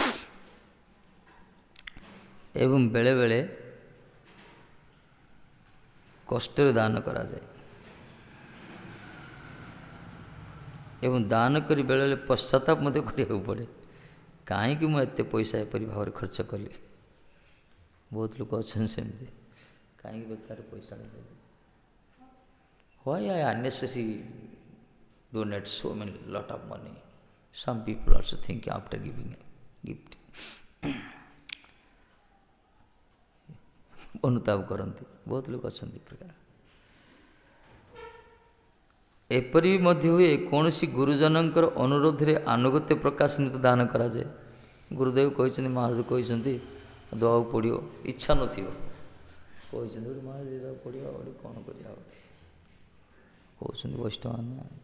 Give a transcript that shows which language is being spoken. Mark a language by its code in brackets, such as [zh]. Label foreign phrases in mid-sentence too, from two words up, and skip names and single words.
[or] ଏବଂ ବେଳେବେଳେ କଷ୍ଟରେ ଦାନ କରାଯାଏ ଏବଂ ଦାନ କରି ବେଳେବେଳେ ପଶ୍ଚାତାପ ମଧ୍ୟ କରିବାକୁ ପଡ଼େ, କାହିଁକି ମୁଁ ଏତେ ପଇସା ଏପରି ଭାବରେ ଖର୍ଚ୍ଚ କଲି। ବହୁତ ଲୋକ ଅଛନ୍ତି ସେମିତି, କାହିଁକି ବେକାର ପଇସା ଦେଲି, [en] why I unnecessarily donate so many lot of money. Some people also think after giving a gift [or] ଅନୁତାପ କରନ୍ତି, ବହୁତ ଲୋକ ଅଛନ୍ତି ଏ ପ୍ରକାର। ଏପରି ମଧ୍ୟ ହୁଏ କୌଣସି ଗୁରୁଜନଙ୍କର ଅନୁରୋଧରେ ଆନୁଗତ୍ୟ ପ୍ରକାଶ ନିମିତ୍ତ ଦାନ କରାଯାଏ। ଗୁରୁଦେବ କହିଛନ୍ତି, ମହାରାଜ କହିଛନ୍ତି ଦେବାକୁ ପଡ଼ିବ, ଇଚ୍ଛା ନଥିବ, କହିଛନ୍ତି ଗୋଟେ ମହାରାଜ ଦେବାକୁ ପଡ଼ିବ, ଗୋଟେ କ'ଣ କରିବା ଆଉ କହୁଛନ୍ତି ବୈଷ୍ଣବ ମାନେ।